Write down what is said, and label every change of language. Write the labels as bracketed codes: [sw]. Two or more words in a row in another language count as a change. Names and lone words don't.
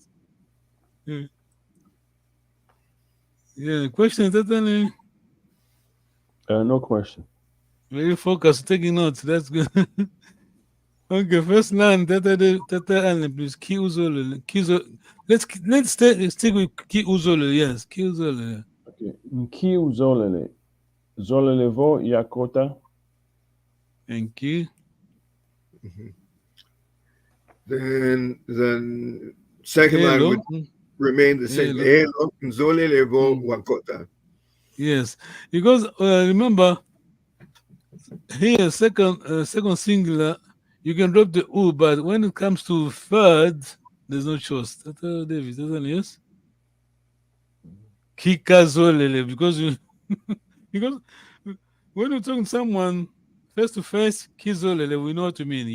[en] Yeah. Yeah, question, Tatani? No question. Very focused, taking notes. That's good. Okay, first line, Tata Allen, please. [kg] Ki uzolo. [en] Let's stick with [kg] Ki uzolo. [en] Yes, [kg] Ki uzolo. Okay. Ki uzolele. Zolelevo yakota. [en] Thank you. Then the second line would remain the same. [kg] Elo nzolelevo wakota. [en] Yes, because remember here second singular you can drop the u, but when it comes to third, there's no choice. Tata David, yes. Kikazolele, because because when you're talking to someone face to face, kizolele, we know what you mean.